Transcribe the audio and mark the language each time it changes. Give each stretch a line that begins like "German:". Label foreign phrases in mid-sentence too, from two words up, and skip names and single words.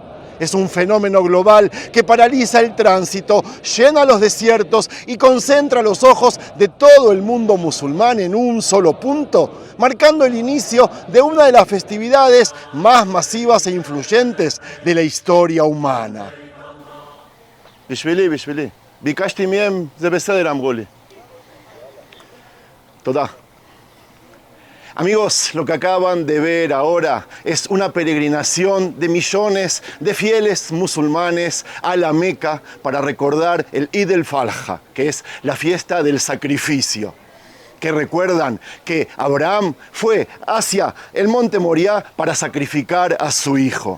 Spanish: Es un fenómeno global que paraliza el tránsito, llena los desiertos y concentra los ojos de todo el mundo musulmán en un solo punto, marcando el inicio de una de las festividades más masivas e influyentes de la historia humana.
Hebrew: בשבילי. ביקשתי מהם, זה בסדר, אמרו לי. תודה.
Spanish: Amigos, lo que acaban de ver ahora es una peregrinación de millones de fieles musulmanes a la Meca para recordar el Eid al-Adha, que es la fiesta del sacrificio. Que recuerdan que Abraham fue hacia el monte Moriah para sacrificar a su hijo.